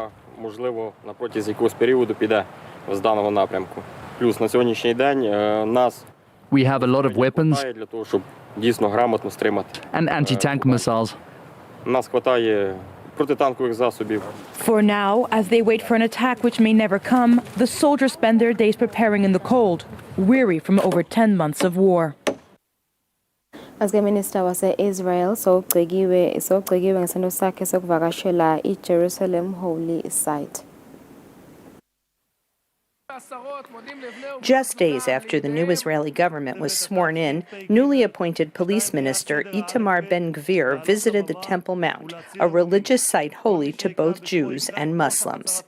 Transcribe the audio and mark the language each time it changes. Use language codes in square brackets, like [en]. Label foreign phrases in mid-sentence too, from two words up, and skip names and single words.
[en] We have a lot of weapons and anti-tank missiles. For now, as they wait for an attack which may never come, the soldiers spend their days preparing in the cold, weary from over 10 months of war. [ss] As Minister wase-Israel sogcikiwe ngesendo sakhe sokuvakashela i-Jerusalem Holy Site. [en] Just days after the new Israeli government was sworn in, newly appointed police minister Itamar Ben-Gvir visited the Temple Mount, a religious site holy to both Jews and Muslims.